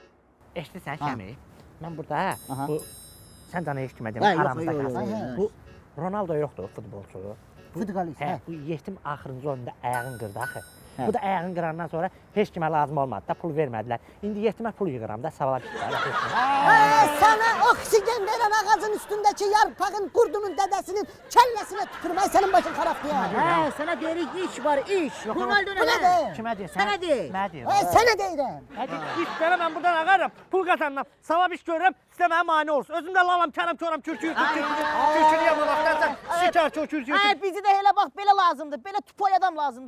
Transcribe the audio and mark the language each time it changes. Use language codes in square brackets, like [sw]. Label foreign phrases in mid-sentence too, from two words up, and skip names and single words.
[az] Eşitirsən, Şəmi? Mən burada, Aha. bu, sən dana eşitmədin, Hə, yox, aramızda yox, qalsın. yox, yox. Bu, Ronaldo yoxdur, futbolçu. Futbolist. Hə, bu yetim axırıncı oyunda ayağını qırdı axı. Bu da ayağını qırandan sonra heç kimə lazım olmadı da, pul vermədilər. İndi yetimə pul yığıram da, savala bitdi. [tr] Sana oksijen veren ağacın üstündeki yarpağın kurdunun dedesinin kellesine tükürmeyi senin başın kararttı ya. [az] Hə, sənə deyirik iş var, iş. Ronaldo [tr] Bu ne de? [az] Kimə deyirsən? Sənə deyir. Mənə deyir. Sana deyirəm. Hadi iş verəm, mən buradan ağarım, pul qazanıram, savab iş görürəm, sizə mənə mane olsun. Özüm də lalam, kəram, koram, kürkünü yamamakdansa, şikar, kürkünü. Hə, bizi də elə bax belə lazımdır. Belə tupoy adam lazımdır.